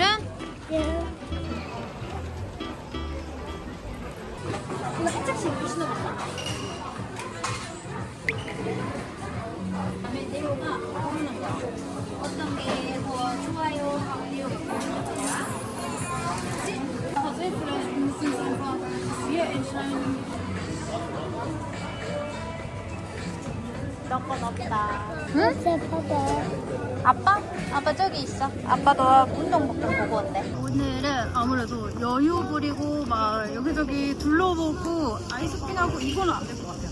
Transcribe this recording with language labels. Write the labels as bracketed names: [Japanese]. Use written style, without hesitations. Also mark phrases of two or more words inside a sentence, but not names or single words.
[Korean] 예. 이거 살짝씩 신어볼까? 다음에 네오가 고르는 거야. 어떤 게 더 좋아요 하고 네오가 고르는 거야. 그치? [German] Also, vielleicht müssen wir einfach wir entscheiden. [Korean] 너건 없다. 응? 봐봐. 아빠? 아빠 저기 있어. 아빠도 운동복좀 보고 온대. 오늘은 아무래도 여유 부리고 막 여기저기 둘러보고 아이쇼핑하고 이거는 안 될 것 같아요.